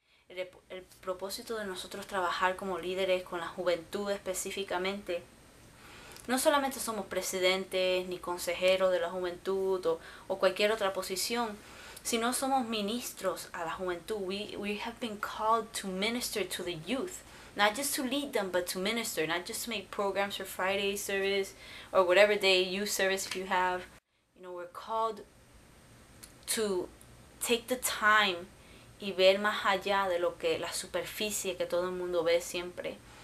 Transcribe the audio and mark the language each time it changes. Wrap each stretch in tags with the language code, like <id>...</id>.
<es>El propósito de nosotros trabajar como líderes con la juventud específicamente, no solamente somos presidentes ni consejeros de la juventud o cualquier otra posición, sino somos ministros a la juventud.</es> <en>We have been called to minister to the youth, not just to lead them, but to minister, not just to make programs for Friday service or whatever day youth service if you have. We're called to take the time</en> <es>y ver más allá de lo que la superficie que todo el mundo ve siempre.</es>